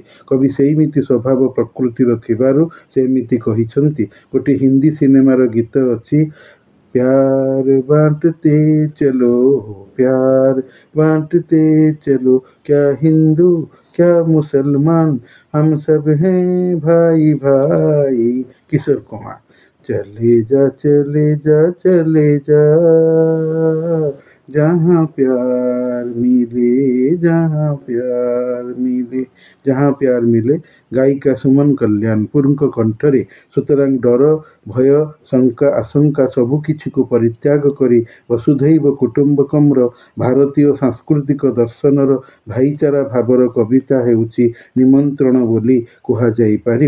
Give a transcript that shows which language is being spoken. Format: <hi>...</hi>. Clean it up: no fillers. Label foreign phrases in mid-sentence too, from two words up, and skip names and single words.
<or>କବି ସେଇମିତି ସ୍ୱଭାବ ପ୍ରକୃତିର ଥିବାରୁ ସେ ଏମିତି କହିଛନ୍ତି। ଗୋଟିଏ ହିନ୍ଦୀ ସିନେମାର ଗୀତ ଅଛି,</or> <hi>प्यार बांटते चलो, प्यार बांटते चलो, क्या हिंदू क्या मुसलमान, हम सब हैं भाई भाई। किशोर कुमार। चले जा चले जा चले जा, जहाँ प्यार मिले, जहाँ प्यार मिले, जहाँ प्यार मिले।</hi> <or>ଗାୟିକା ସୁମନ କଲ୍ୟାଣପୁରଙ୍କ କଣ୍ଠରେ। ସୁତରାଂ ଡର, ଭୟ, ଶଙ୍କା, ଆଶଙ୍କା ସବୁକିଛିକୁ ପରିତ୍ୟାଗ କରି ବସୁଧୈବ କୁଟୁମ୍ବକମ୍‌ର ଭାରତୀୟ ସାଂସ୍କୃତିକ ଦର୍ଶନର ଭାଇଚାରା ଭାବର କବିତା ହେଉଛି ନିମନ୍ତ୍ରଣ ବୋଲି କୁହାଯାଇପାରିବ।</or>